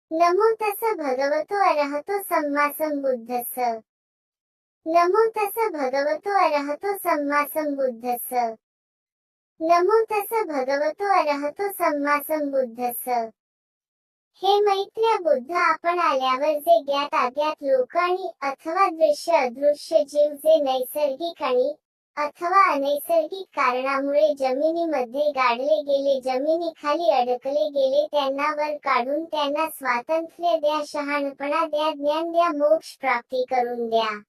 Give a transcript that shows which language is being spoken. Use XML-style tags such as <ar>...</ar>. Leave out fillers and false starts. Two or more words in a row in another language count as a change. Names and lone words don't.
<pi>नमो तस् भगवतो अरहतो सम्मा सम्बुद्धस्स। नमो तस् भगवतो अरहतो सम्मा सम्बुद्धस्स। नमो तस् भगवतो अरहतो सम्मा सम्बुद्धस्स।</pi> <mr>हे मैत्र्य बुद्ध, आपण आल्यावर जे ज्ञात अज्ञात लोक आणि अथवा दृश्य अदृश्य जीव जे नैसर्गिक आणि अथवा अनैसर्गिक कारणामुळे जमिनीमध्ये गाडले गेले, जमिनीखाली अडकले गेले, त्यांना वर काढून त्यांना स्वातंत्र्य द्या, शहाणपणा द्या, ज्ञान द्या, मोक्ष प्राप्ती करून द्या।</mr>